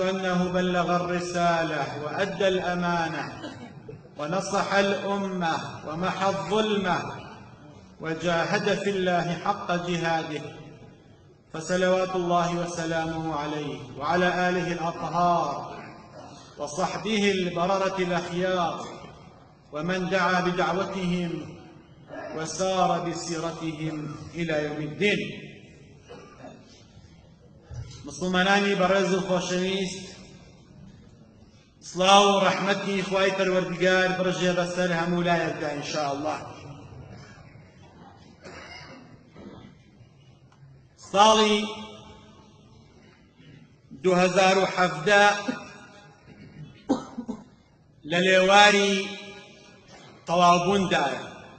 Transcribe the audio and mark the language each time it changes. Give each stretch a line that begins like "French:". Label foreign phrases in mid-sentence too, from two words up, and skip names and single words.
Arabic: أنه بلغ الرسالة وأدى الأمانة ونصح الأمة ومحى الظلمة وجاهد في الله حق جهاده، فصلوات الله وسلامه عليه وعلى آله الأطهار وصحبه البررة الأخيار، ومن دعا بدعوتهم وسار بسيرتهم إلى يوم الدين.
Central Kurdish: مسلمانانی بەڕێز و خۆشەویست، سڵاو و ڕەحمەتی خوای پەروەردگار بڕژێ بەسەر هەموو لایەکدا
Arabic: ئینشاء الله.
Central Kurdish: ساڵی 2017 لە لێواری تەواوبووندایە.